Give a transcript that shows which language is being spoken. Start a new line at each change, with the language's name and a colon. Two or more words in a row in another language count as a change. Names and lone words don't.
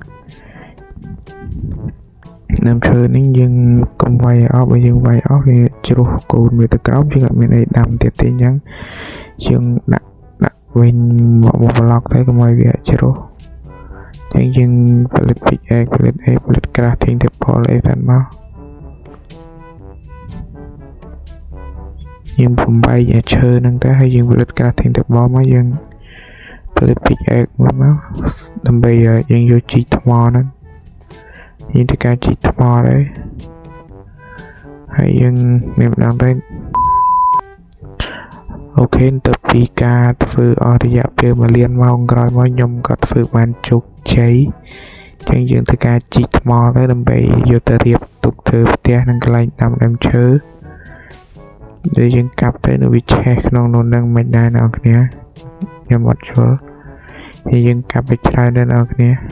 Khmer: ដើមឈើនេះយើងកុំវាយអស់បើយើងវាយអស់វាជ្រុះកូនវាទៅក្រោមយើងអត់មានអីដាំទៀតទេអញ្ចឹងយើងដាក់វិញមកប្លុកទៅកុំឲ្យវាជ្រុះអញ្ចឹងយើងផលិត PX ផលិត ផលិត
English: crafting table
Khmer: អីទៅមក យើងបំបីឈើហ្នឹងទៅហើយយើងផលិត
English: crafting table
Khmer: មកយើងផលិត PX មកដើម្បីយើងយកជីកថ្មហ្នឹងយើងធ្វើការជីកថ្មដែរ ហើយយើងមានម្ដងដែរអូខេទៅពីការធ្វើអស់រយៈពេល1លានម៉ោងក្រោយមកខ្ញុំក៏ធ្វើបានជោគជ័យអញ្ចឹងយើងធ្វើការជីកថ្មទៅដើម្បីយកទៅរៀបទុកធ្វើផ្ទះនិងកន្លែងដាំដើមឈើដែលយើងកាប់ទៅនៅវាឆេះក្នុងនោះនឹងមិនដែរអ្នកនរគ្នាខ្ញុំអត់យល់ហើយយើងកាប់ទៅច្រើនដែរអ្នកនរគ្នា